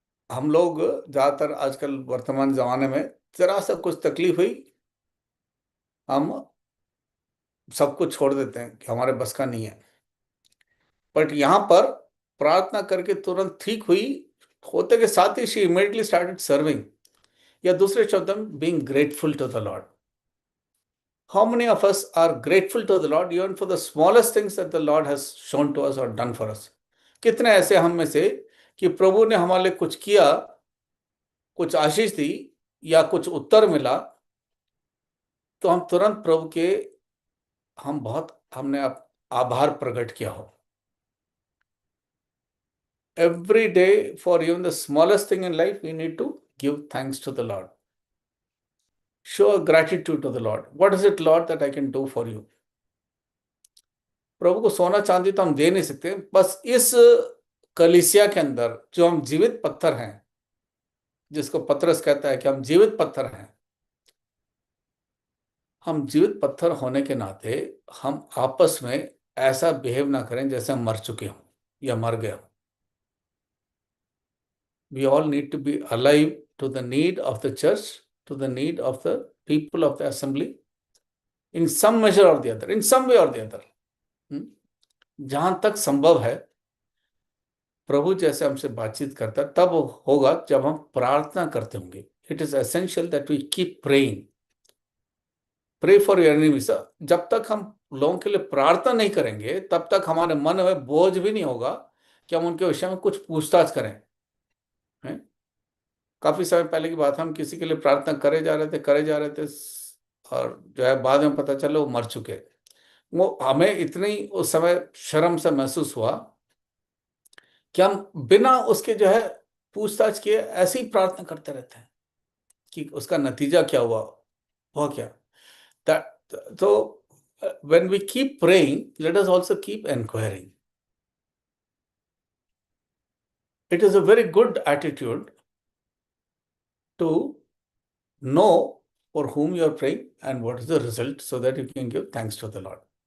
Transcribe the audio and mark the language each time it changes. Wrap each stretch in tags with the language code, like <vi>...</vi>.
<hi>हम लोग ज्यादातर आजकल वर्तमान जमाने में जरा सा कुछ तकलीफ हुई, हम सब कुछ छोड़ देते हैं कि हमारे बस का नहीं है। बट यहाँ पर प्रार्थना करके तुरंत ठीक हुई, होते के साथ ही</hi> <en>she immediately started serving,</en> <hi>या दूसरे शब्द में</hi> <en>Being grateful to the Lord. How many of us are grateful to the Lord even for the smallest things that the Lord has shown to us or done for us?</en> <hi>कितने ऐसे हम में से कि प्रभु ने हमारे लिए कुछ किया, कुछ आशीष दी या कुछ उत्तर मिला, तो हम तुरंत प्रभु के, हमने आभार प्रकट किया हो।</hi> <en>Every day, for even the smallest thing in life, we need to give thanks to the Lord. Show gratitude to the Lord. What is it, Lord, that I can do for you?</en> <hi>प्रभु को सोना चांदी तो हम दे नहीं सकते, बस इस कलीसिया के अंदर जो हम जीवित पत्थर हैं, जिसको पतरस कहता है कि हम जीवित पत्थर हैं, हम जीवित पत्थर होने के नाते हम आपस में ऐसा बिहेव ना करें जैसे हम मर चुके हों या मर गए हों।</hi> <en>We all need to be alive to the need of the church, to the need of the people of the assembly, in some measure or the other,</en> <hi>इन सम वे और द अदर। जहां तक संभव है प्रभु जैसे हमसे बातचीत करता है तब होगा जब हम प्रार्थना करते होंगे।</hi> <en>It is essential that we keep praying, pray for your enemies.</en> <hi>जब तक हम लोगों के लिए प्रार्थना नहीं करेंगे तब तक हमारे मन में बोझ भी नहीं होगा कि हम उनके विषय में कुछ पूछताछ करें। हैं? काफी समय पहले की बात है, हम किसी के लिए प्रार्थना करे जा रहे थे और जो है बाद में पता चला वो मर चुके। वो हमें इतनी उस समय शर्म से महसूस हुआ कि हम बिना उसके जो है पूछताछ किए ऐसे ही प्रार्थना करते रहते हैं कि उसका नतीजा क्या हुआ, हुआ क्या।</hi> <en>तो when we keep praying, let us also keep inquiring. It is a very good attitude to know for whom you are praying and what is the result, so that you can give thanks to the Lord.</en>